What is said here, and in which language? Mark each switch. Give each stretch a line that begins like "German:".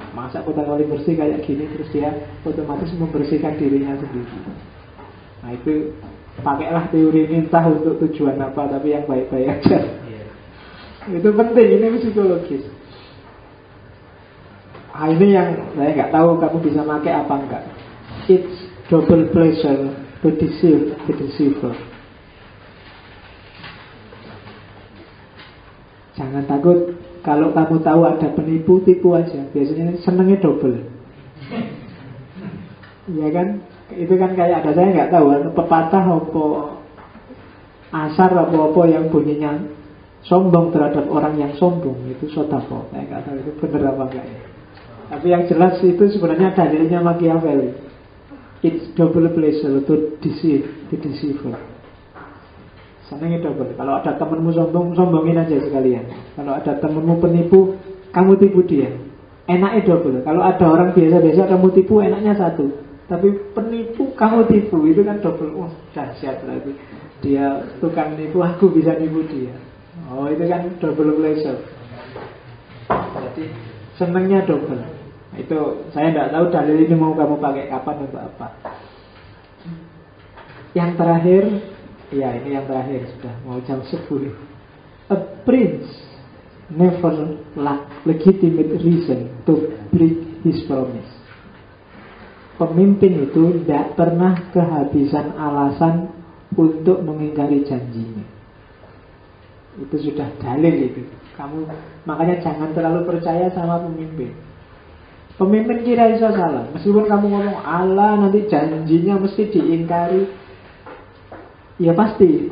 Indonesian: Masa kota paling bersih kayak gini, terus dia otomatis membersihkan dirinya sendiri. Nah itu pakailah teori ini entah untuk tujuan apa, tapi yang baik-baik aja. Itu penting, ini psikologis. Ini yang saya nggak tahu kamu bisa pakai apa enggak.
English: It's double pleasure to deceive the deceiver.
Indonesian: Jangan takut kalau kamu tahu ada penipu, tipu aja. Biasanya senengnya double. Iya kan? Itu kan kayak ada, saya nggak tahu pepatah apa asar apa yang bunyinya sombong terhadap orang yang sombong itu sodako. Saya nggak tahu itu benar apa enggak ya. Tapi yang jelas itu sebenarnya dalilnya Machiavelli.
English: It's double pleasure to deceive the deceiver.
Indonesian: Senangnya double. Kalau ada temanmu sombong, sombongin aja sekalian. Kalau ada temanmu penipu, kamu tipu dia. Enaknya double. Kalau ada orang biasa-biasa kamu tipu, enaknya satu. Tapi penipu kamu tipu, itu kan double. Oh, dahsyat lagi. Dia tukang nipu, aku bisa nipu dia. Oh, itu kan
English: double pleasure.
Indonesian: Jadi senangnya double. Itu saya tidak tahu dalil ini mau kamu pakai kapan untuk apa. Yang terakhir, ya ini yang terakhir sudah mau jam 10.
English: A prince never lack legitimate reason to break his promise.
Indonesian: Pemimpin itu tidak pernah kehabisan alasan untuk mengingkari janjinya. Itu sudah dalil itu. Kamu makanya jangan terlalu percaya sama pemimpin. Pemimpin kira bisa salah. Meskipun kamu ngomong Allah nanti janjinya mesti diingkari, ya pasti.